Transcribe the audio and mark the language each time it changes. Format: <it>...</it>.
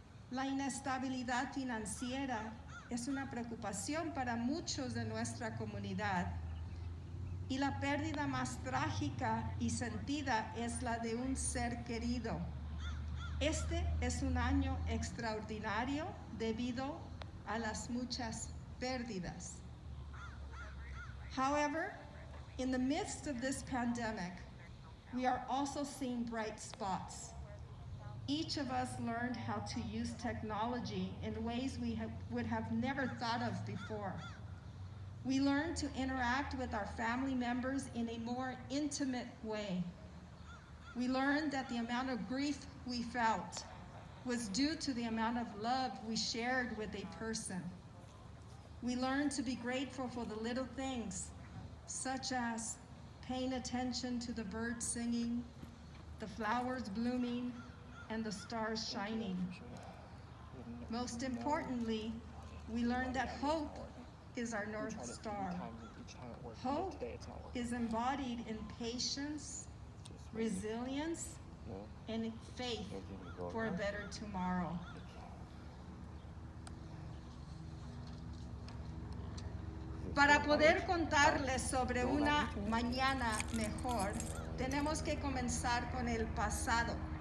<es>La inestabilidad financiera es una preocupación para muchos de nuestra comunidad. Y la pérdida más trágica y sentida es la de un ser querido. Este es un año extraordinario debido a las muchas pérdidas.</es> <en>However, in the midst of this pandemic, we are also seeing bright spots. Each of us learned how to use technology in ways we would have never thought of before. We learned to interact with our family members in a more intimate way. We learned that the amount of grief we felt was due to the amount of love we shared with a person. We learned to be grateful for the little things, such as paying attention to the birds singing, the flowers blooming, and the stars shining. Most importantly, we learned that hope is our North Star. Hope is embodied in patience, resilience, and faith for a better tomorrow.</en> <es>Para poder contarles sobre una mañana mejor, tenemos que comenzar con el pasado.</es>